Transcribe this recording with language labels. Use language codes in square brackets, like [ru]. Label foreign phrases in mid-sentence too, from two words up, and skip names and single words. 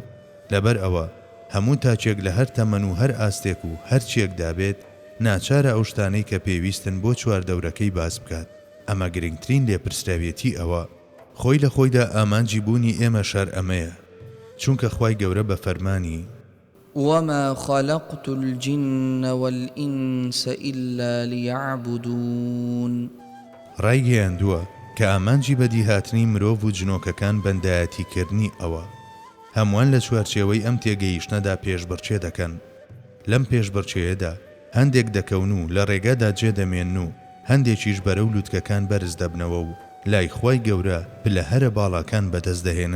[ckb] لەبەر ئەوە هەموو تاچێک لە هەر تەمەن و هەر ئاستێک و هەر چێک دابێت ناچارە ئەو شتانەی کە پێویستن بۆ چواردەورەکەی باس بکات. ئەمە گرنگترین لێپرسراوێتی ئەوە. خۆی لە خۆیدا ئامانجی بوونی ئێمە شەر ئەمەیە، چونکە خوای گەورە بە فەرمانی [ar] وما خلقت الجن والإنس إلا ليعبدون [ckb] ڕایگەیاندووە کە ئامانجی بەدیهاتنی مرۆڤ و جنۆکەکان بەندایەتیکردنی ئەوە. هەمووان لە چوارچێوەی ئەم تێگەیشتنەدا پێشبڕچێ دەکەن. لەم پێشبڕچێیەدا هەندێک دەکەون و لە ڕێگادا جێدەمێن و هەندێکیش بەرەو لووتکەکان بەرز دەبنەوە و لای خوای گەورە پلە هەرە باڵاکان بەدەست دەهێنن.